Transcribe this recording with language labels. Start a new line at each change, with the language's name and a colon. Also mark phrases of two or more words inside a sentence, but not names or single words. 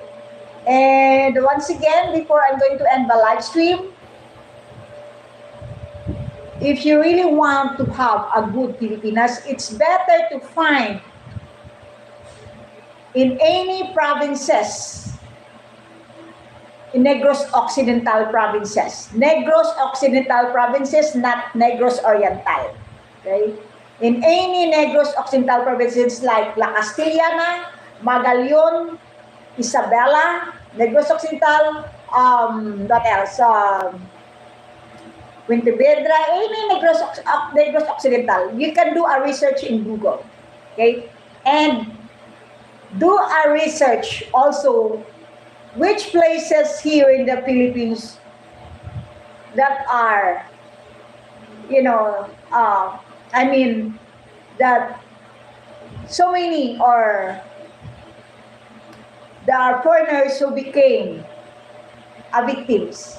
English: And once again, before I'm going to end the live stream, if you really want to have a good Filipinas, it's better to find in any provinces, in Negros Occidental provinces. Negros Occidental provinces, not Negros Oriental. Okay? In any Negros Occidental provinces like La Castillana, Magallanes, Isabela, Negros Occidental, what else? Wintervedra, any Negros Occidental. You can do a research in Google. Okay? And do a research also which places here in the Philippines that are, that so many, or there are foreigners who became victims.